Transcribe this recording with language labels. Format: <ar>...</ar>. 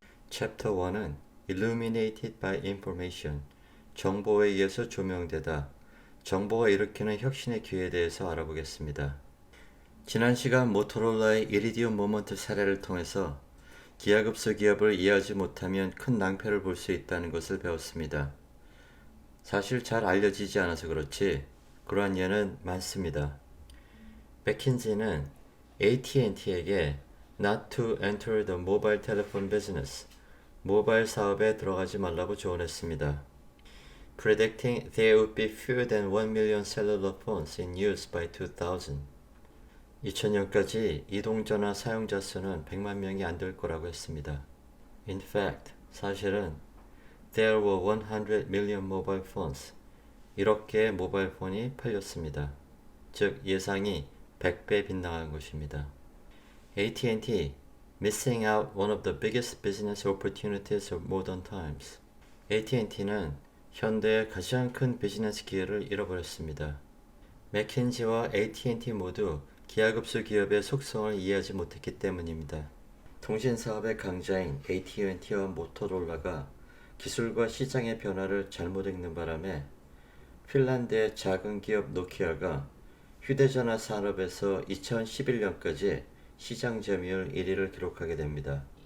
<ko>챕터 1은</ko> <en>Illuminated by Information,</en> <ko>정보에 의해서 조명되다, 정보가 일으키는 혁신의 기회에 대해서 알아보겠습니다. 지난 시간 모토로라의 이리디움 모먼트 사례를 통해서 기하급수 기업을 이해하지 못하면 큰 낭패를 볼 수 있다는 것을 배웠습니다. 사실 잘 알려지지 않아서 그렇지 그러한 예는 많습니다. 맥킨지는 AT&T에게</ko> <en>not to enter the mobile telephone business,</en> <ko>모바일 사업에 들어가지 말라고 조언했습니다.</ko> <en>Predicting there would be fewer than 1 million cellular phones in use by 2000.</en> <ko>2000년까지 이동전화 사용자 수는 100만 명이 안 될 거라고 했습니다.</ko> <en>In fact,</en> <ko>사실은</ko> <en>There were 100 million mobile phones.</en> <ko>1억 개의 모바일 폰이 팔렸습니다. 즉 예상이 100배 빗나간 것입니다.</ko> <en>AT&T missing out one of the biggest business opportunities of modern times.</en> <ko>AT&T는 현대의 가장 큰 비즈니스 기회를 잃어버렸습니다. 맥킨지와 AT&T 모두 기하급수 기업의 속성을 이해하지 못했기 때문입니다. 통신사업의 강자인 AT&T와 모토로라가 기술과 시장의 변화를 잘못 읽는 바람에 핀란드의 작은 기업 노키아가 휴대전화 산업에서 2011년까지 시장 점유율 1위를 기록하게 됩니다.</ko>